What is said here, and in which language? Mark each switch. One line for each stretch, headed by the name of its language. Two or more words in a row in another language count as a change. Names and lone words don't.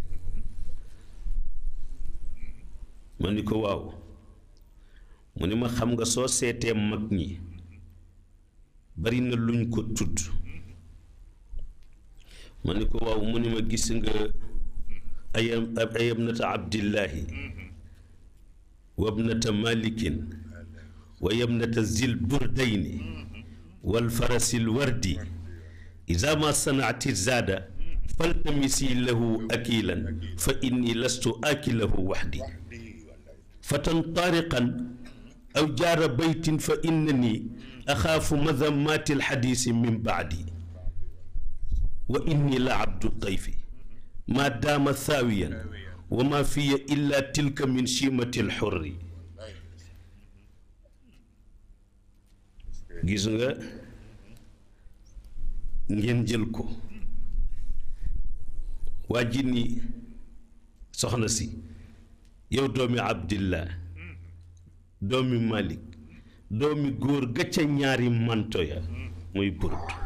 Wolof: ma ni ko waaw mu ni ma xam nga soo seetee mag ñi bari na luñ ko tudd ma ni ko waaw mu ni ma gis nga
Arabic: أيا ابنة عبد الله وابنة مالك ويا ابنة ذي البردين والفرس الورد إذا ما صنعت الزاد فالتمسي له أكيلا فإني لست آكله وحدي فتى طارقا أو جار بيت فإنني أخاف مذمات الأحاديث من بعدي وإني لعبد الضيف ما دام ثاويا وما في إلا تلك من شيمة الحر
Wolof: gis nga ngeen jël ko waa ji ni soxna si yow doomi abdillah doomi malik doomi góor ga ca ñaari manto ya muy burd